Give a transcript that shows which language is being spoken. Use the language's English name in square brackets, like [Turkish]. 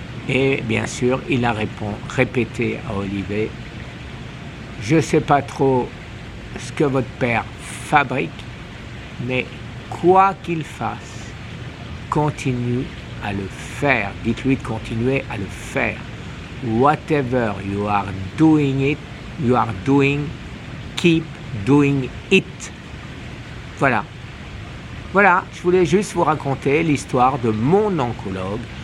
[French] Et bien sûr, il a répété à Olivier, je ne sais pas trop ce que votre père fabrique, mais quoi qu'il fasse, continue à le faire. Dites-lui de continuer à le faire. [English] Whatever you are doing, keep doing it. [French] Voilà. Voilà, je voulais juste vous raconter l'histoire de mon oncologue.